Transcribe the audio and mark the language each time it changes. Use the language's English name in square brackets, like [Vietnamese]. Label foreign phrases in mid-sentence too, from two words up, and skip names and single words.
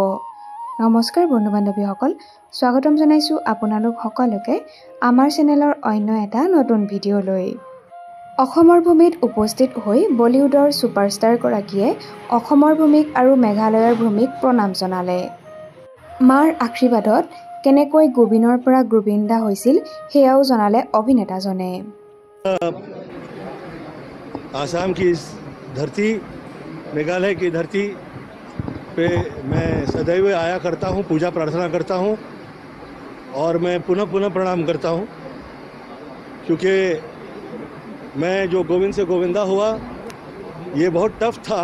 [Assamese] নমস্কাৰ বন্ধু বান্ধৱীসকল, স্বাগতম জনাইছোঁ আপোনালোক সকলোকে আমাৰ চেনেলৰ অন্য এটা নতুন ভিডিঅ'লৈ। অসমৰ ভূমিত উপস্থিত হৈ বলিউডৰ ছুপাৰষ্টাৰগৰাকীয়ে অসমৰ ভূমিক আৰু মেঘালয়ৰ ভূমিক প্ৰণাম জনালে। মাৰ আশীৰ্বাদত কেনেকৈ গোবিনৰ পৰা গোবিন্দা হৈছিল সেয়াও জনালে অভিনেতাজনে। [Hindi] आसाम की इस धरती, मेघालय की धरती पे मैं सदैव आया करता हूँ, पूजा प्रार्थना करता हूँ और मैं पुनः प्रणाम करता हूँ, क्योंकि मैं जो गोविंद से गोविंदा हुआ ये बहुत टफ था।